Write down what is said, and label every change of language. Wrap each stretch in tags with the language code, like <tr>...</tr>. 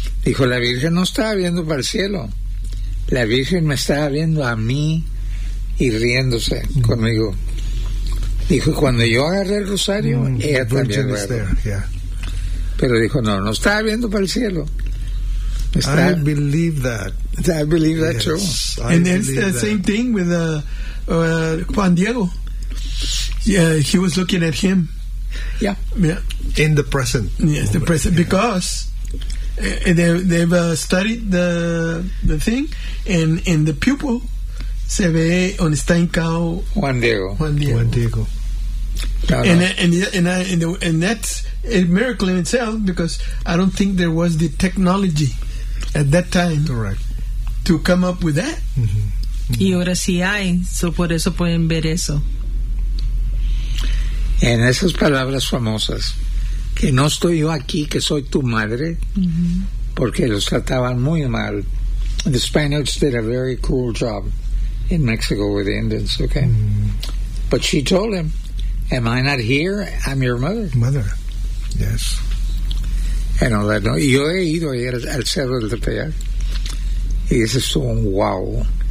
<es>Dijo, la Virgen no estaba viendo para el cielo. La Virgen me estaba viendo a mí y riéndose conmigo. Dijo, cuando yo agarré el rosario, ella también lo agarró. Pero dijo, no estaba viendo para el cielo.</es> <en>I believe that, too. And it's the same thing with Juan Diego. Yeah, he was looking at him. Yeah. In the present. Yes, the present. Yeah. Because they've studied the thing, and the pupil</en> <es>se ve</es> <en>on Steinkau Juan Diego. And that's a miracle in itself, because I don't think there was the technology at that time. Correct. To come up with that.</en> <es>Y ahora sí hay,</es> <en>so</en> <es>por eso pueden ver eso. En esas palabras famosas, que no estoy yo aquí, que soy tu madre, porque los trataban muy mal.</es> <en>The Spaniards did a very cruel job in Mexico with the Indians, okay? But she told him, am I not here? I'm your mother. Mother, yes. And all that.</en> <es>No, yo he ido ayer al Cerro del Tepeyac. Y dice, wow.</es>